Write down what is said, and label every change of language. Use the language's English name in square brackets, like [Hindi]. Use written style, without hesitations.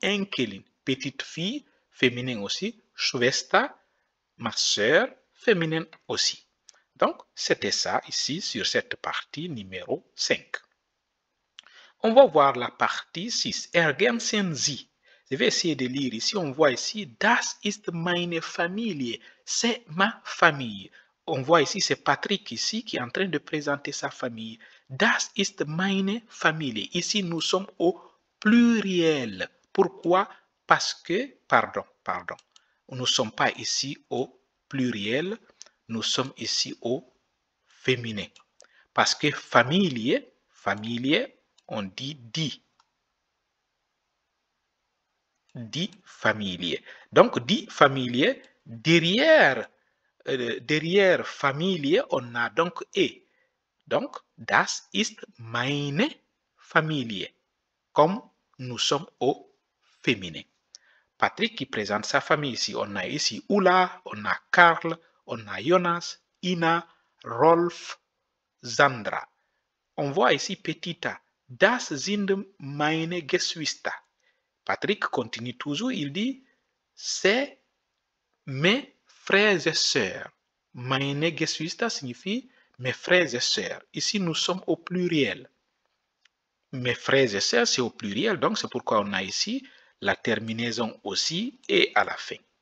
[French] Enkelin, petite fille, féminin aussi. Schwester, ma sœur, féminin aussi. Donc, c'était ça ici sur cette partie numéro 5. On va voir la partie 6. [German] Ergänzen Sie. [French] Je vais essayer de lire ici. On voit ici, [German] das ist meine Familie. [French] C'est ma famille. On voit ici, c'est Patrick ici qui est en train de présenter sa famille. [German] Das ist meine Familie. [French] Ici, nous sommes au pluriel. Pourquoi? Parce que, pardon. Nous ne sommes pas ici au pluriel. Nous sommes ici au féminin. Parce que familier, on dit die. Die familier. Donc, die familier, derrière derrière Familie, on a donc E. [German] Donc, das ist meine Familie. [French] Comme nous sommes au féminin. Patrick qui présente sa famille ici. On a ici Ulla, on a Karl, on a Jonas, Ina, Rolf, Sandra. On voit ici petit a. [German] Das sind meine Geschwister. [French] Patrick continue toujours, il dit c'est mes frères et sœurs. Meine Geschwister signifie mes frères et sœurs. Ici, nous sommes au pluriel. Mes frères et sœurs, c'est au pluriel, donc c'est pourquoi on a ici la terminaison aussi et à la fin.